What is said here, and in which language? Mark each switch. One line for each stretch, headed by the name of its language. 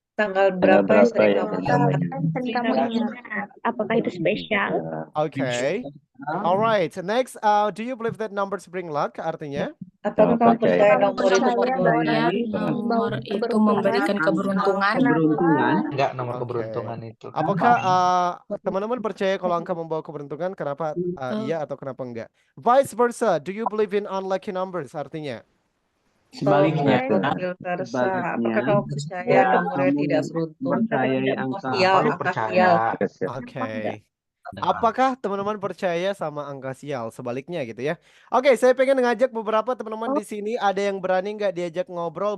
Indonesian: Tanggal berapa yang sering kamu ingat? Apakah itu spesial? Oke.
English: Alright, next do you believe that numbers bring luck?
Indonesian: Artinya? Apakah kamu percaya nomor itu Nomor itu memberikan keberuntungan. Enggak, nomor keberuntungan itu. Apakah teman-teman percaya kalau angka membawa keberuntungan? Kenapa iya atau kenapa enggak?
English: Vice versa, do you believe in unlucky numbers?
Indonesian: Artinya? Sebaliknya. Apakah kamu percaya nomornya tidak beruntung? Percayai angka Sial. Oke. Apakah teman-teman percaya sama angka sial? Sebaliknya gitu ya. Oke, saya pengen ngajak beberapa teman-teman di sini. Ada yang berani nggak diajak ngobrol?